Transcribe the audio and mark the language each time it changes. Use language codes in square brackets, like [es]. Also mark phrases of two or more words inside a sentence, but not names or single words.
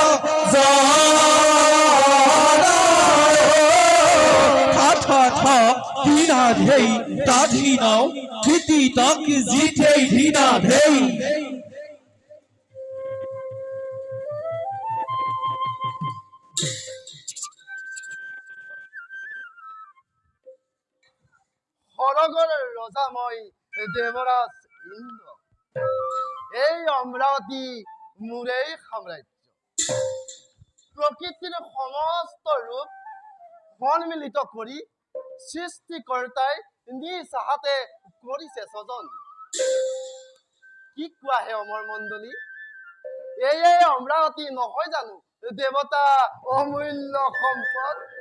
[as] ধীনা ধেই তাধীনাও ধীতি তক জিথেই ধীনা ধেই হরগড়ের রজাময় দেবরাজ ইন্দ্র এই অমরাবতী মুরেই সাম্রাজ্য প্রকৃতির সমস্ত রূপ সন্মিলিত কৰি সৃষ্টিকৰ্তাই নিজ হাতে কৰিছে সজন কি কোৱা হে অমৰ মণ্ডলী এই অমৰাৱতী নহয় জানো দেৱতা অমূল্য সম্পদ